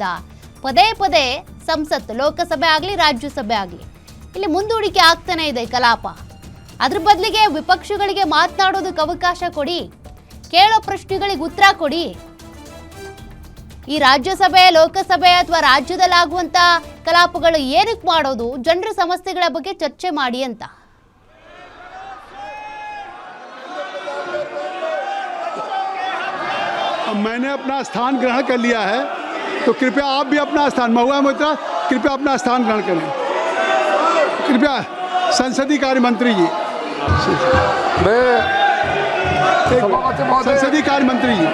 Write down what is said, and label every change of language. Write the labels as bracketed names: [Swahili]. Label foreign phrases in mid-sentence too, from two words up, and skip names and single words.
[Kannada] ಪದೇ ಪದೇ ಸಂಸತ್, ಲೋಕಸಭೆ ಆಗಲಿ ರಾಜ್ಯಸಭೆ ಆಗಲಿ, ಇಲ್ಲಿ ಮುಂದೂಡಿಕೆ ಆಗ್ತಾನೆ ಇದೆ ಕಲಾಪ. ಅದ್ರ ಬದಲಿಗೆ ವಿಪಕ್ಷಗಳಿಗೆ ಮಾತನಾಡೋದಕ್ಕೆ ಅವಕಾಶ ಕೊಡಿ, ಕೇಳೋ ಪ್ರಶ್ನೆಗಳಿಗೆ ಉತ್ತರ ಕೊಡಿ. ಈ ರಾಜ್ಯಸಭೆ, ಲೋಕಸಭೆ ಅಥವಾ ರಾಜ್ಯದಲ್ಲಾಗುವಂತ ಕಲಾಪಗಳು ಏನಕ್ಕೆ ಮಾಡೋದು? ಜನರ ಸಮಸ್ಯೆಗಳ ಬಗ್ಗೆ ಚರ್ಚೆ ಮಾಡಿ ಅಂತ. [Hindi] मैंने अपना स्थान ग्रहण कर लिया है, तो कृपया आप भी अपना स्थान, महुआ मोहित्रा कृपया अपना स्थान ग्रहण करें। कृपया संसदीय कार्य मंत्री जी, संसदीय कार्य मंत्री जी,